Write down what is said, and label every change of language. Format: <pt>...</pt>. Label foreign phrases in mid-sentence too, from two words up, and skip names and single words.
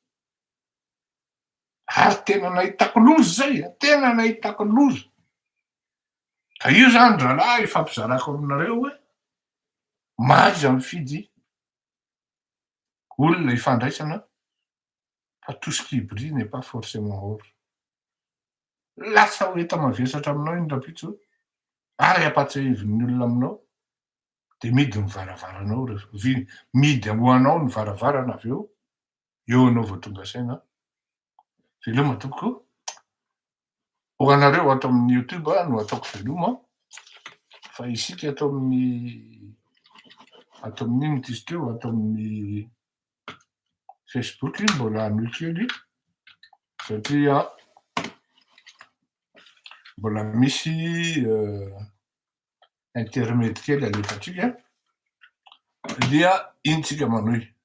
<mg>Ary tena nahitako loza zay, tena nahitako loza. Ka io zany rahalahy ifampizarako aminareo hoe maiza mifidy olona ifandraisana fa</mg> <fr>tout ce qui brille n'est pas forcément or.</fr> <mg>Lasa hoenta mavesatra aminao iny rapitso, ary ampatsiahivin'ny olona aminao, de midy ny varavaranao midy ho anao ny varavarana avy eo anao vao tonga saina. Veloma tompoko, ho anareo ato amin'ny YouTube no ataoko veloma, fa isika ato amin'ino tizy teo, ato amin'ny Facebook iny mbola anohy kely satria mbola misy intermède kely alefatsika dia iny tsika manohy.</mg>